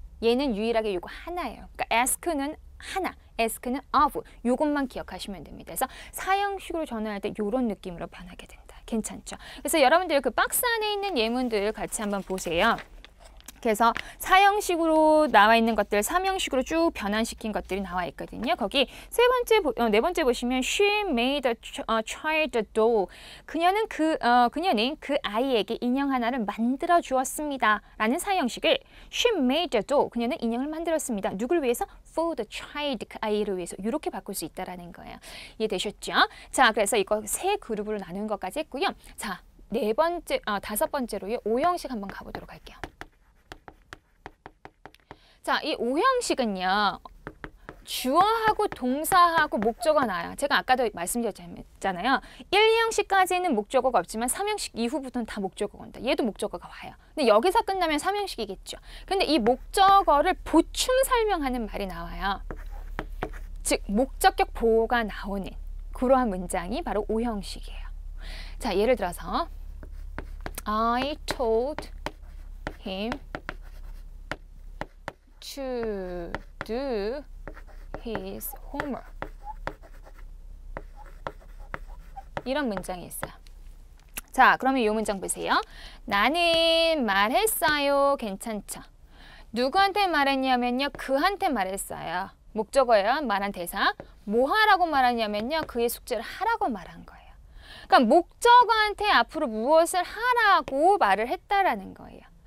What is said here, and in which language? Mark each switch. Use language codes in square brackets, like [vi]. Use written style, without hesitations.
[ko] 얘는 유일하게 요거 하나예요. 그러니까 ask는 하나, ask는 of. 요것만 기억하시면 됩니다. 그래서 사형식으로 전환할 때 요런 느낌으로 변하게 된다. 괜찮죠? 그래서 여러분들 그 박스 안에 있는 예문들 같이 한번 보세요. 그래서 사형식으로 나와 있는 것들, 삼형식으로 쭉 변환시킨 것들이 나와 있거든요. 거기 네 번째 보시면 [en] she made a child a doll. [ko] 그녀는 그 아이에게 인형 하나를 만들어 주었습니다. 라는 사형식을 [en] she made a doll. [ko] 그녀는 인형을 만들었습니다. 누굴 위해서? [en] for the child. [ko] 그 아이를 위해서. 이렇게 바꿀 수 있다라는 거예요. 이해되셨죠? 자, 그래서 이거 세 그룹으로 나누는 것까지 했고요. 자, 다섯 번째로요. 오형식 한번 가보도록 할게요. 자, 이 오형식은요. 주어하고 동사하고 목적어가 나와요. 제가 아까도 말씀드렸잖아요. 1, 2형식까지는 목적어가 없지만 3형식 이후부터는 다 목적어가 온다. 얘도 목적어가 와요. 근데 여기서 끝나면 3형식이겠죠. 근데 이 목적어를 보충 설명하는 말이 나와요. 즉, 목적격 보호가 나오는 그러한 문장이 바로 오형식이에요. 자, 예를 들어서 [en] I told him to do his homework. [ko] 이런 문장이 있어요. 자, 그러면 이 문장 보세요. 나는 말했어요. 괜찮죠? 누구한테 말했냐면요. 그한테 말했어요. 목적어예요. 말한 대사. 뭐 하라고 말하냐면요. 그의 숙제를 하라고 말한 거예요. 그러니까 목적어한테 앞으로 무엇을 하라고 말을 했다라는 거예요.